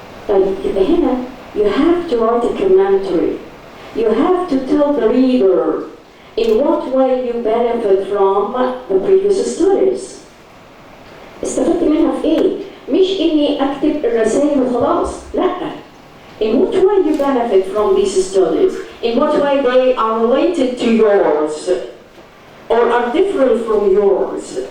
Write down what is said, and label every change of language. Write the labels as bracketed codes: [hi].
[ar] طيب يبقى هنا [en] you have to write a commentary. You have to tell the reader in what way you benefit from the previous studies. [ar] استفدت منها في ايه؟ مش اني اكتب الرسائل وخلاص، لا. [en] In what way you benefit from these studies? In what way they are related to yours or are different from yours?